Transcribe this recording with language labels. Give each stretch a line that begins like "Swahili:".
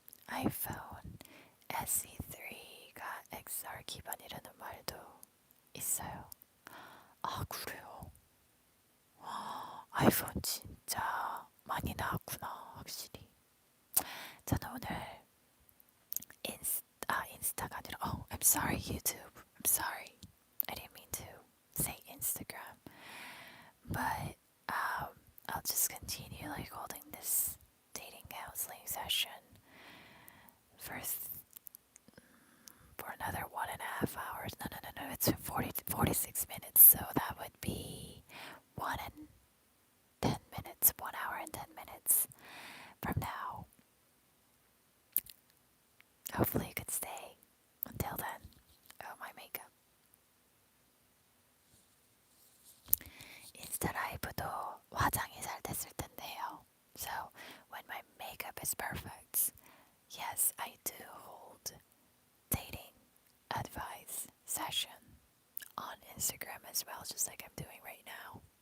Korean: iPhone SE3가 XR 기반이라는 말도 있어요. 아, 그래요? 아이폰 진짜 많이 나왔구나, 확실히. 저는 오늘 인스타가 아니라
English: I'm sorry, YouTube. I'm sorry. I didn't mean to say Instagram. But I'll just continue like holding this dating counseling session for another 1.5 hours. No, it's 46 minutes, so that would be 1 hour and 10 minutes from now. Hopefully you could stay until then. Oh, my makeup. Instead I
Korean: 라이브도 화장이 잘 됐을 텐데요.
English: So when my makeup is perfect, yes, I do hold dating advice session on Instagram as well, just like I'm doing right now.